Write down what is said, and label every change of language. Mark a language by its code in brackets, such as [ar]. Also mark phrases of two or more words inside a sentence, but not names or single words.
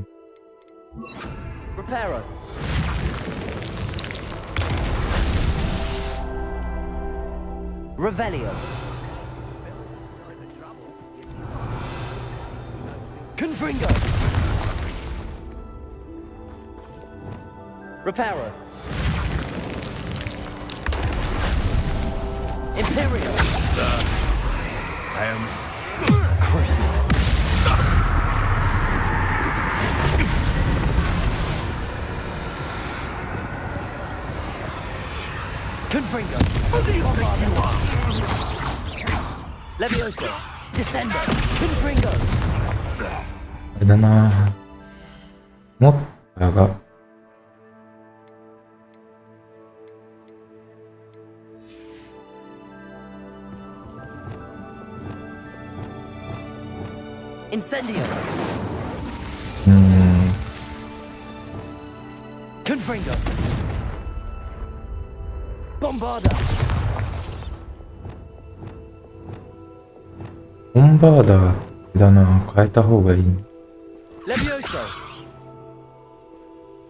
[la] Reparo. Revelio. Confringo. Reparo. Imperial. [en] I am... [la] Crucible. Confringo. [en] Who do you think you are? [la] Leviosa. Descender. Confringo. [ja] あれだな。もっとが [la] Incendio. Confringo. Bombarda. [ja] ボンバーダーだな。変えた方がいい。 [la] Levioso.